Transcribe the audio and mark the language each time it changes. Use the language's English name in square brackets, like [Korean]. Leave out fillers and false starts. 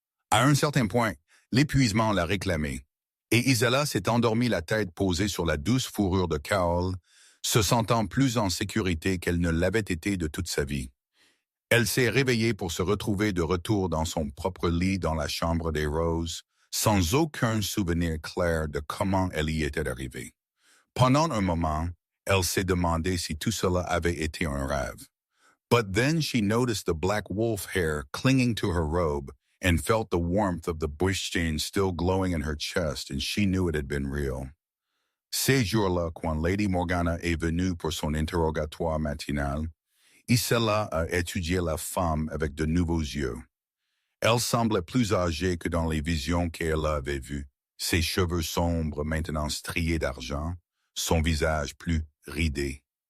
[French] À un certain point, l'épuisement l'a réclamé, et Isela s'est endormie la tête posée sur la douce fourrure de Kel, se sentant plus en sécurité qu'elle ne l'avait été de toute sa vie. Elle s'est réveillée pour se retrouver de retour dans son propre lit dans la chambre des Roses, sans aucun souvenir clair de comment elle y était arrivée. Pendant un moment, elle s'est demandé si tout cela avait été un rêve. [English] But then she noticed the black wolf hair clinging to her robe and felt the warmth of the bush chain still glowing in her chest, and she knew it had been real. [French] Ces jours-là, quand Lady Morgana est venue pour son interrogatoire matinal, Isela a étudié la femme avec de nouveaux yeux. Elle semblait plus âgée que dans les visions qu'elle avait vues, ses cheveux sombres maintenant striés d'argent, son visage plus ridé.